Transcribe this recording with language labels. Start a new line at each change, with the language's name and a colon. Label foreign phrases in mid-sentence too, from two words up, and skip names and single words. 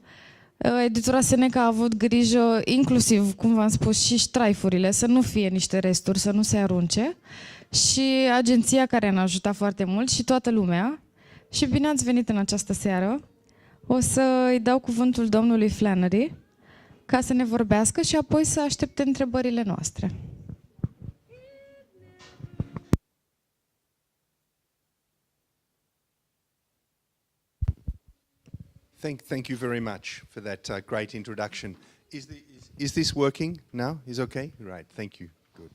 Romanian: Editura Seneca a avut grijă, inclusiv, cum v-am spus, și ștraifurile, să nu fie niște resturi, să nu se arunce. Și agenția care ne-a ajutat foarte mult și toată lumea. Și bine ați venit în această seară. O să îi dau cuvântul domnului Flannery ca să ne vorbească și apoi să aștepte întrebările noastre.
English: Thank you very much for that great introduction. Is this working now? Is okay? Right, thank you. Good.